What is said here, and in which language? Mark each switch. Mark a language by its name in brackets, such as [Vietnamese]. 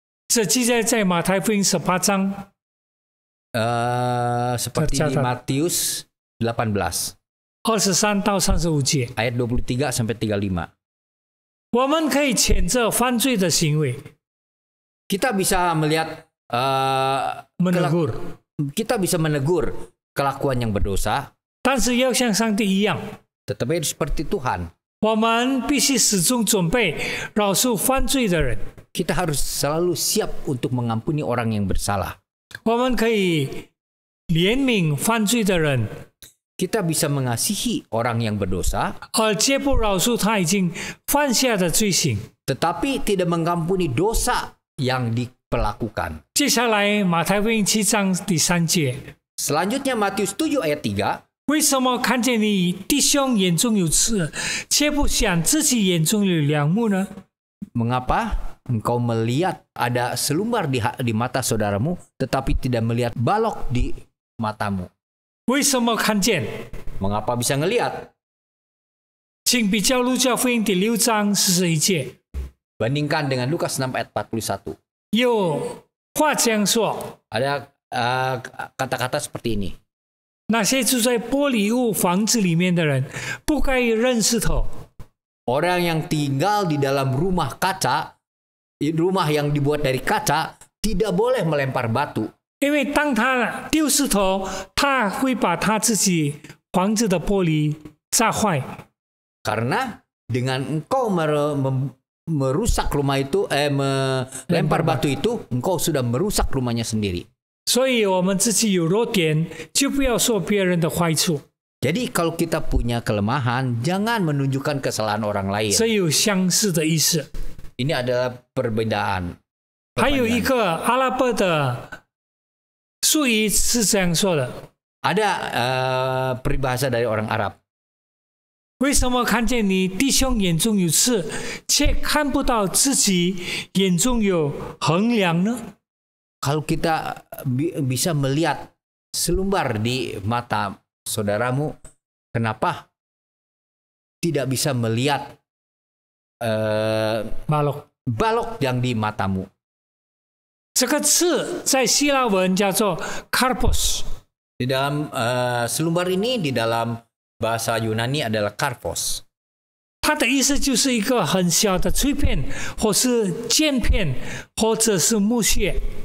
[Chinese] 这记载在马太福音18章 [Indonesian] seperti di Tercatat. Matius 18 [Chinese] 23到35节。 [Indonesian] ayat 23 sampai 35. [Chinese] 我们可以谴责犯罪的行为， [Indonesian] Kita bisa melihat menegur， kita bisa menegur kelakuan yang berdosa, [Chinese] 但是要像上帝一样， [Indonesian] tetapi seperti Tuhan. [Chinese] 我们必须始终准备饶恕犯罪的人。 [Indonesian] Kita harus selalu siap untuk mengampuni orang yang bersalah. [Chinese] 我们可以怜悯犯罪的人， [Indonesian] Kita bisa mengasihi orang yang berdosa, [Chinese] 而绝不饶恕他已经犯下的罪行。 [Indonesian] tetapi tidak mengampuni dosa yang diperlakukan. [Chinese] 接下来，马太福音7章第3节， [Indonesian] Selanjutnya Matius 7 ayat 3. [Chinese] 为什么看见你弟兄眼中有刺，却不想自己眼中有梁木呢？ [Indonesian] Mengapa engkau melihat ada selumbar di mata saudaramu, tetapi tidak melihat balok di matamu? [Chinese] 为什么看见？ [Indonesian] Mengapa bisa ngelihat? [Chinese] 请比较路加福音第6章41节， [Indonesian] Bandingkan dengan Lukas 6 ayat 41. [Chinese] 有话这样说： [Indonesian] Ada kata-kata seperti ini. [Chinese] 那些住在玻璃屋房子里面的人，不该扔石头。 [Indonesian] Orang yang tinggal di dalam rumah kaca, rumah yang dibuat dari kaca, tidak boleh melempar batu. [Chinese] 因为当他丢石头，他会把他自己房子的玻璃炸坏。 [Indonesian] Karena dengan engkau merusak rumah itu, melempar batu itu, engkau sudah merusak rumahnya sendiri. [Chinese] 所以我们自己有弱点，就不要说别人的坏处。 [Indonesian] Jadi kalau kita punya kelemahan, jangan menunjukkan kesalahan orang lain. [Chinese] 这有相似的意思。 [Indonesian] Ini adalah perbedaan. [Chinese] 还有一个阿拉伯的术语是这样说的： [Indonesian] Ada peribahasa dari orang Arab. [Chinese] 为什么看见你弟兄眼中有刺，却看不到自己眼中有衡量呢？ [Indonesian] Kalau kita bisa melihat selumbar di mata saudaramu, kenapa tidak bisa melihat balok yang di matamu? [Chinese] 这个刺在希腊文叫做 karpos， [Indonesian] Di dalam selumbar ini di dalam bahasa Yunani adalah karpos. [Chinese] 它的意思就是一个很小的碎片，或是剑片，或者是木屑。